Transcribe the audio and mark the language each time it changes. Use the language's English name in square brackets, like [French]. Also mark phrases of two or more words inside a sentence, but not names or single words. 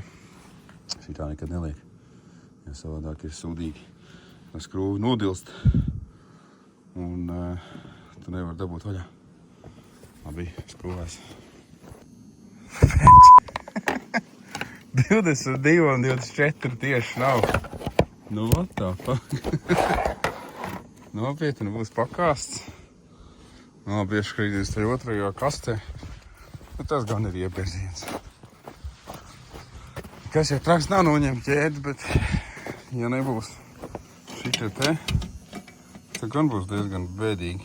[Latvian] Šitā nekad neliek, jo savādāk ir sūdīgi. Skrūvi nodilst un tu nevar dabūt vaļā. Labi, skrūvēs. 22 un 24 tieši nav. Nu, [English] what the fuck? [Latvian] Nopietni būs pakāsts. Labi, ieškrīties tajā otrajā kastē. Bet tas gan ir iebērziens. Kas jau traks nav noņemt ķēdi, bet ja nebūs šitie te, tad gan būs diezgan bēdīgi.